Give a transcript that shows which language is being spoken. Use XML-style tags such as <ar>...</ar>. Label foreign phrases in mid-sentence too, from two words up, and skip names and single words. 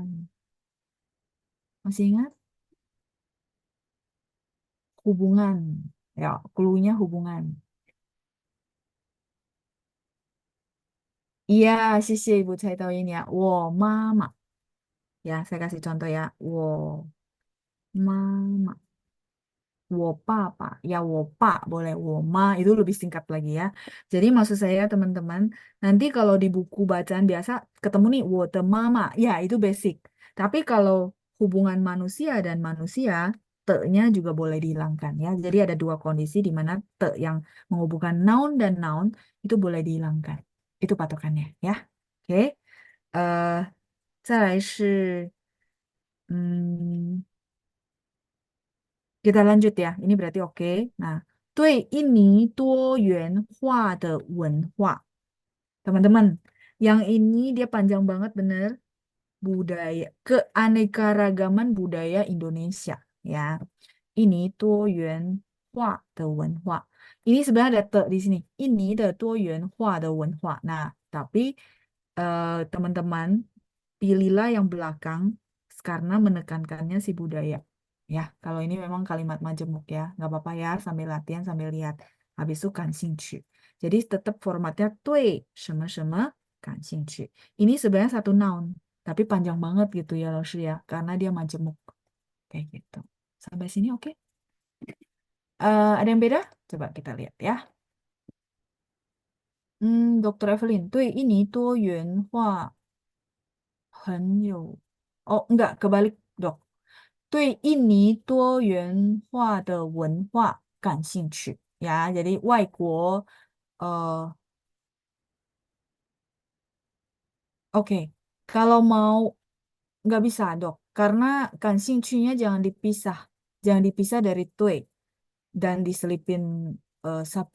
<id>Masih ingat? Hubungan. Ya, clue-nya hubungan. Iya, sisi Ibu saya tahu ini ya.</id> <zh>我妈妈.</zh> <id>Ya, saya kasih contoh ya.</id> <zh>我妈妈. 我爸爸.</zh> <id>Ya,</id> <zh>我爸</zh> <id>boleh.</id> <zh>我妈</zh> <id>itu lebih singkat lagi ya. Jadi maksud saya teman-teman, nanti kalau di buku bacaan biasa ketemu nih</id> <zh>我的妈妈.</zh> <id>Ya, itu basic. Tapi kalau hubungan manusia dan manusia, te-nya juga boleh dihilangkan ya. Jadi ada 2 kondisi di mana te yang menghubungkan noun dan noun itu boleh dihilangkan. Itu patokannya ya. Oke.</id> <zh>再来是</zh> <id>hmm, kita lanjut ya. Ini berarti oke. Nah,</id> <zh>对印尼多元化的文化.</zh> <id>Teman-teman, yang ini dia panjang banget bener. Budaya, keanekaragaman budaya Indonesia ya. Ini</id> <zh>多元化的文化.</zh> <id>Ini sebenarnya ada te di sini. Ini</id> <zh>的多元化的文化.</zh> <id>Nah, tapi teman-teman pilihlah yang belakang karena menekankannya si budaya. Ya, kalau ini memang kalimat majemuk ya, nggak apa-apa ya, sambil latihan sambil lihat. Habis itu 感兴趣. Jadi tetap formatnya</id> <zh>对什么什么感兴趣.</zh> <id>Ini sebenarnya satu noun, tapi panjang banget gitu ya, Laoshi ya, karena dia majemuk. Kayak gitu. Sampai sini oke? Ada yang beda? Coba kita lihat ya. Dr. Evelyn,</id> <zh>对印尼多元化很有...</zh> <id>Oh, enggak, kebalik, dok.</id> <zh>对印尼多元化的文化感兴趣.</zh> <id>Ya, jadi 外国, oke. Kalau mau, nggak bisa, dok. Karena 感兴趣 nya jangan dipisah. Jangan dipisah dari 对 dan diselipin subjek.</id>